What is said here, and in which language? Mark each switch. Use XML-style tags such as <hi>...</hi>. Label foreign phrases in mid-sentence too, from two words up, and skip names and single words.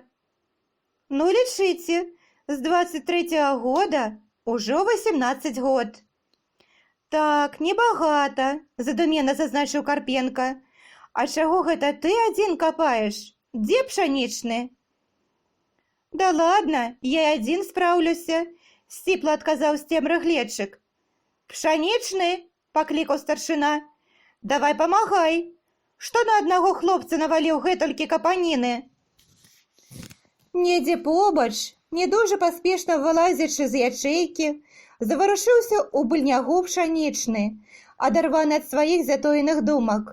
<be>«Ну, лічыце, з 23-го года ўжо 18 год». «Так, небагата», – задумена зазначыў Карпенка. «А чаго гэта ты адзін капаеш? Дзе пшанічны?»</be> <ru>Да ладно, я и один</ru> <be>спраўлюся, сціпла адказаў з цемры гледчык. Пшанічны, паклікаў старшына. Давай памагай. Што на аднаго хлопца наваліў гэтулькі капаніны? Недзе побач, не дужа паспешна вылазячы з ячэйкі, заварушыўся ў быльнягу пшанічны, адарваны ад сваіх затоеных думак.</be>